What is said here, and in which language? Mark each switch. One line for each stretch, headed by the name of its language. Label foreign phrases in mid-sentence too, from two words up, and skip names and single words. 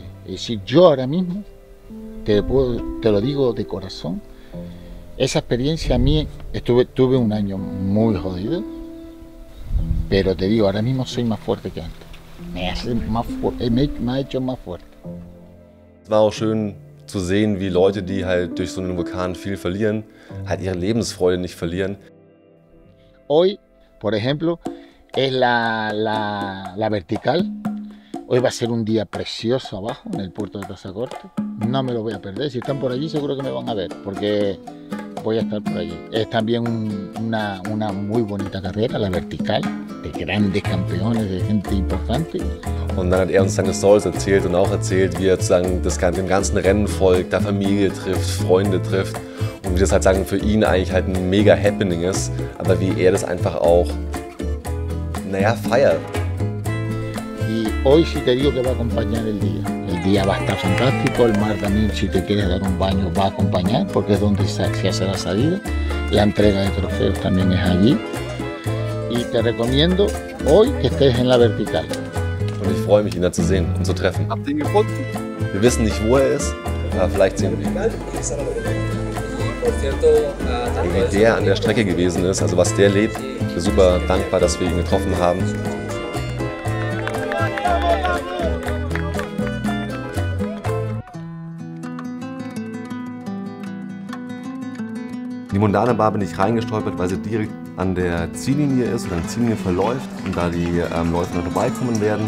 Spanish: Es decir, yo ahora mismo, te lo digo de corazón, esa experiencia a mí, tuve un año muy jodido, pero te digo, ahora mismo soy más fuerte que antes. Me ha hecho más fuerte.
German: Es war auch schön zu sehen, wie Leute, die halt durch so einen Vulkan viel verlieren, halt ihre Lebensfreude nicht verlieren.
Spanish: Hoy, por ejemplo, es la vertical. Hoy va a ser un día precioso abajo, en el puerto de Tazacorte. No me lo voy a perder. Si están por allí, seguro que me van a ver, porque voy a estar por allí. Es también una muy bonita carrera, la vertical, de grandes campeones, de gente importante.
German: Und dann hat uns seine Stories erzählt und auch erzählt, wie sozusagen dem ganzen Rennen folgt, da Familie trifft, Freunde trifft und wie das halt sagen für ihn eigentlich halt ein mega Happening ist, aber wie das einfach auch, feiert.
Spanish: Y hoy sí te digo que va a acompañar el día. El día va a estar fantástico, el mar también, si te quieres dar un baño, va a acompañar, porque es donde se hace la salida. La entrega de trofeos también es allí. Y te recomiendo hoy que estés en la vertical.
German: Und ich freue mich, ihn da zu sehen und zu treffen. Habt ihr ihn gefunden? Wir wissen nicht, wo er ist, aber vielleicht sehen wir ihn. Wie der an der Strecke gewesen ist, also was der lebt, ich bin super dankbar, dass wir ihn getroffen haben. Die Mondana Bar bin ich reingestolpert, weil sie direkt an der Ziellinie ist oder an der Ziellinie verläuft und da die Leute noch vorbeikommen werden.